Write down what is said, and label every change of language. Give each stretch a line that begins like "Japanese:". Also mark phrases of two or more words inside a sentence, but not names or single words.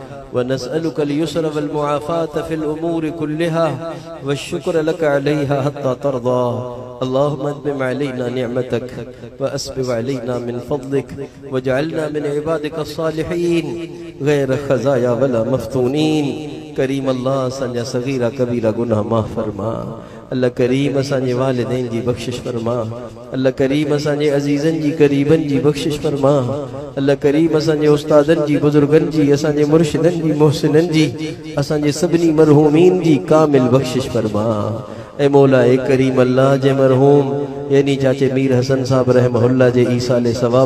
Arabic: ونسألك اليسر والمعافاة في الأمور كلها والشكر لك عليها حتى ترضى اللهم أتمم علينا نعمتك وأسبغ علينا من فضلك واجعلنا من عبادك الصالحين غير خزايا ولا مفتونين
Sindhi: करीम अल्लाह असांजा सगीरा कबीरा गुनाह माफ़ फरमा अल्लाह करीम असांजे वालिदैन जी बख्शिश फरमा अल्लाह करीम असांजे अजीज़न जी करीबन जी बख्शिश फरमा अल्लाह करीम असांजे उस्तादन जी बुजुर्गन जी असांजे मुर्शिदन जी मोहसिनन जी असांजे सभिनी मरहूमीन जी कामिल बख्शिश फरमा ए मौला ए करीम अल्लाह जे मरहूम यानी चाचे मीर हसन साहब रहमहुल्लाह जे ईसाले सवाब